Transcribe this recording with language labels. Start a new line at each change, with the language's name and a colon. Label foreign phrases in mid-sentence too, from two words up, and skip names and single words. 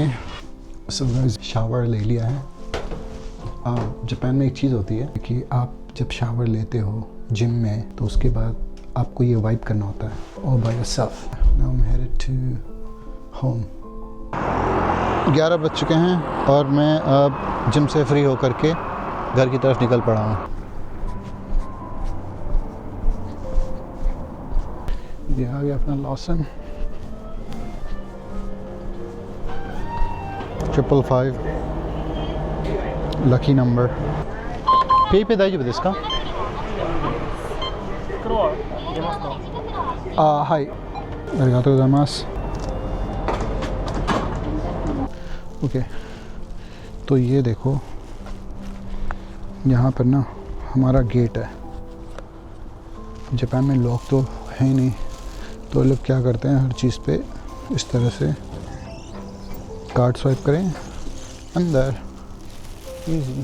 English: so guys
Hindi: शावर ले लिया है. जापान में एक चीज़ होती है कि आप जब शावर लेते हो जिम में तो उसके बाद आपको ये वाइप करना होता है
English: all by yourself. now I am headed to home.
Hindi: 11 बज चुके हैं और मैं अब जिम से फ्री होकर के घर की तरफ निकल पड़ा हूँ. ये आ गया अपना लॉसन.
English: 555 lucky number.
Japanese: पे पे दाइजो ですか? はい。ありがとうございます。ओके.
Hindi: तो ये देखो यहाँ पर ना हमारा गेट है. जापान में लॉक तो है ही नहीं, तो लोग क्या करते हैं हर चीज़ पे इस तरह से
English: card swipe
Hindi: करें अंदर इजी.